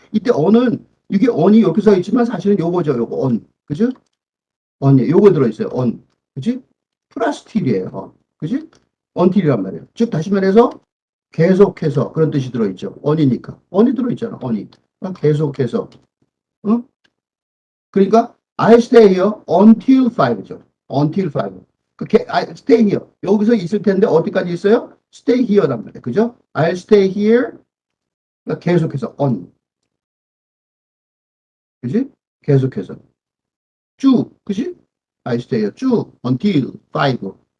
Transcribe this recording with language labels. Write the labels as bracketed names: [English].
[Korean] 이때 on은 이게 on이 이렇게 써 있지만 사실은 요거죠. 요거 on. 그죠? on이 요거 들어있어요. on. 그지? 플러스 till이에요. 그지? until이란 말이에요. 즉 다시 말해서 계속해서 그런 뜻이 들어있죠. on이니까. on이 들어있잖아. on이. 계속해서. 그러니까 [English] I stay here until 5죠. until 5. I stay here. [Korean] 여기서 있을 텐데 어디까지 있어요? stay here란 말이에요. 그죠? [English] I'll stay here. [Korean] 그러니까 계속해서 on. 그지? 계속해서. 쭉. 그지? [English] I stay here. [Korean] 쭉. [English] until 5.